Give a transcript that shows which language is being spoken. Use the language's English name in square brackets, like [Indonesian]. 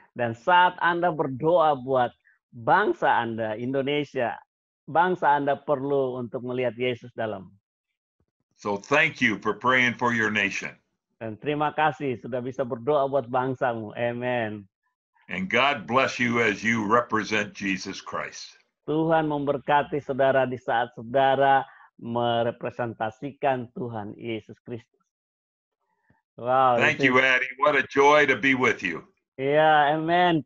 [Indonesian] Dan saat Anda berdoa buat bangsa Anda, Indonesia, bangsa Anda perlu untuk melihat Yesus dalam. [English] So thank you for praying for your nation. [Indonesian] Dan terima kasih sudah bisa berdoa buat bangsamu. Amen. [English] And God bless you as you represent Jesus Christ. [Indonesian] Tuhan memberkati saudara di saat saudara merepresentasikan Tuhan Yesus Kristus. Wow. [English] Thank you, Addie. What a joy to be with you. Yeah, amen.